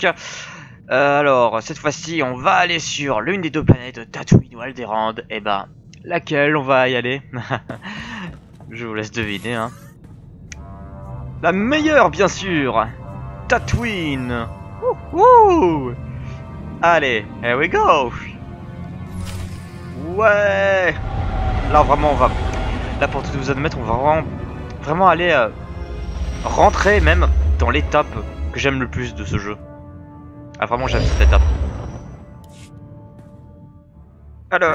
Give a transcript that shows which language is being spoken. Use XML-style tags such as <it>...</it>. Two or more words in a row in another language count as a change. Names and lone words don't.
<fr>Alors, cette fois-ci, on va aller sur l'une des deux planètes, Tatooine ou Alderaan. Et ben, laquelle on va y aller? Je vous laisse deviner, hein. La meilleure, bien sûr, Tatooine. Wouhou. Allez,</fr> <en>here we go.</en> <fr>Ouais. Là, vraiment, on va... Là, pour tout vous admettre, on va vraiment aller rentrer même dans l'étape que j'aime le plus de ce jeu. Ah, vraiment, j'aime cette étape. Alors...</fr>